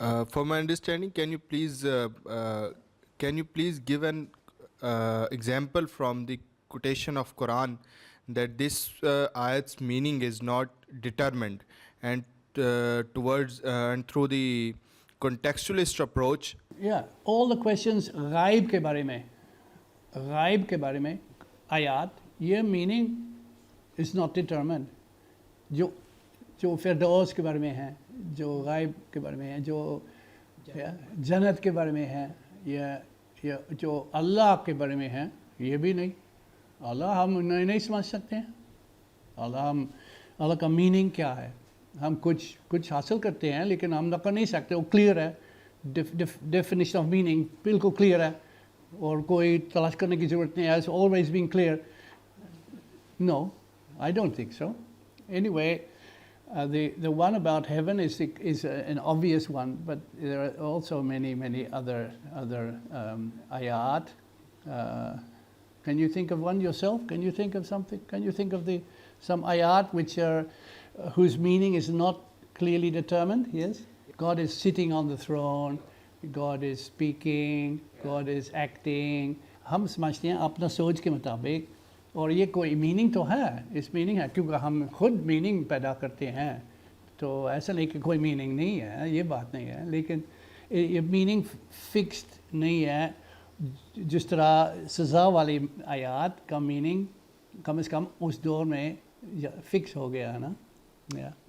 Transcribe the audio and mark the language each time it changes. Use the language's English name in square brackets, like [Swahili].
[English] For my understanding, can you please give an example from the quotation of Quran that this ayat's meaning is not determined, and towards and through the contextualist approach? Yeah, all the questions [Urdu] غائب کے بارے میں آیات, یہ [English] meaning is not determined. [Urdu] جو فردوس کے بارے میں ہیں, جو غائب کے بارے میں ہیں, جو جنت کے بارے میں ہیں, یا جو اللہ کے بارے میں ہیں, یہ بھی نہیں. اللہ ہم نہیں سمجھ سکتے ہیں. اللہ کا میننگ کیا ہے, ہم کچھ حاصل کرتے ہیں لیکن ہم کر نہیں سکتے. وہ کلیئر ہے, [English] definition of meaning [Urdu] بالکل کلیئر ہے, اور کوئی تلاش کرنے کی ضرورت نہیں ہے. [English] It's always been clear. No, I don't think so. Anyway, the one about heaven is an obvious one, but there are also many other ayat. Can you think of one yourself? Can you think of something? Can you think of some ayat which are whose meaning is not clearly determined? Yes, God is sitting on the throne, God is speaking, God is acting. [Urdu] ہم سمجھتے ہیں اپنا سوچ کے مطابق, اور یہ کوئی میننگ تو ہے, اس میننگ ہے کیونکہ ہم خود میننگ پیدا کرتے ہیں. تو ایسا نہیں کہ کوئی میننگ نہیں ہے, یہ بات نہیں ہے, لیکن یہ میننگ فکسڈ نہیں ہے. جس طرح سزا والی آیات کا میننگ کم از کم اس دور میں فکس ہو گیا ہے نا.